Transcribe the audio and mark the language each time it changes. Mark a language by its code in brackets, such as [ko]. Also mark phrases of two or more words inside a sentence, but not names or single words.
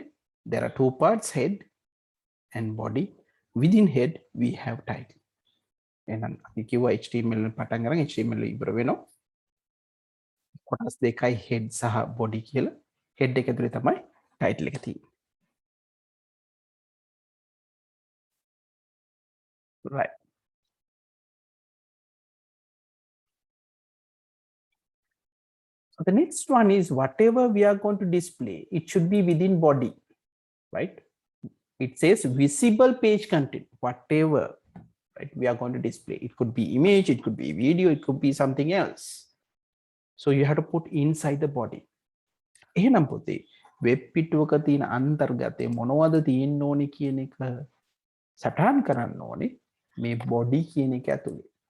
[en] There are two parts, head and body. Within head, we have title. [si] And අපි කිව්වා HTML පටන් අරන් HTML ඉවර වෙනවා. කොටස් දෙකයි head සහ body කියලා. head එක ඇතුලේ තමයි title එක තියෙන්නේ. [en] Right. So the next one is whatever we are going to display, it should be within body, right? It says visible page content, whatever, right? We are going to display. It could be image, it could be video, it could be something else. So you have to put inside the body. [si] එහෙනම් පුතේ වෙබ් පිටුවක තියෙන අන්තර්ගතය මොනවද තියෙන්න ඕනේ කියන එක සටහන් කරන්න ඕනේ මේ body කියන එක ඇතුලේ.